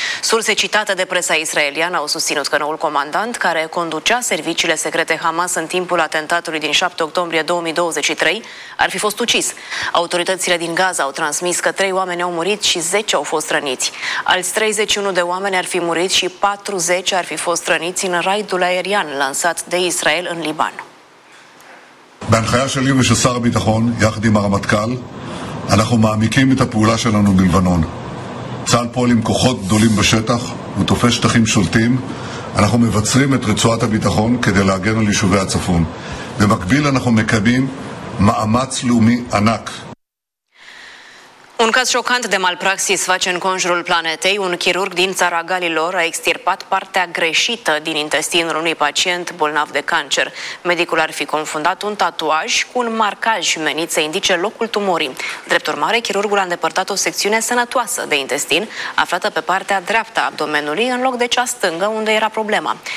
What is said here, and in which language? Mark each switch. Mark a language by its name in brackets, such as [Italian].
[Romanian] Surse citate de presa israeliană au susținut că noul comandant, care conducea serviciile secrete Hamas în timpul atentatului din 7 octombrie 2023, ar fi fost ucis. Autoritățile din Gaza au transmis că 3 oameni au murit și 10 au fost răniți. Alți 31 de oameni ar fi murit și 40 ar fi fost răniți în raidul aerian lansat de Israel în Liban. [Hebrew] בהנחיה שלי ושל שר הביטחון, יחד עם הרמטכ"ל, אנחנו מעמיקים את הפעולה שלנו בלבנון. צה"ל פועל עם כוחות גדולים בשטח ותופס שטחים שולטים. אנחנו מבצרים את רצועת הביטחון כדי להגן על יישובי הצפון. במקביל אנחנו מקבלים מאמץ לאומי ענק. [Romanian] Un caz șocant de malpraxis face în conjurul planetei. Un chirurg din țara Galilor a extirpat partea greșită din intestinul unui pacient bolnav de cancer. Medicul ar fi confundat un tatuaj cu un marcaj menit să indice locul tumorii. Drept urmare, chirurgul a îndepărtat o secțiune sănătoasă de intestin, aflată pe partea dreaptă a abdomenului, în loc de cea stângă, unde era problema.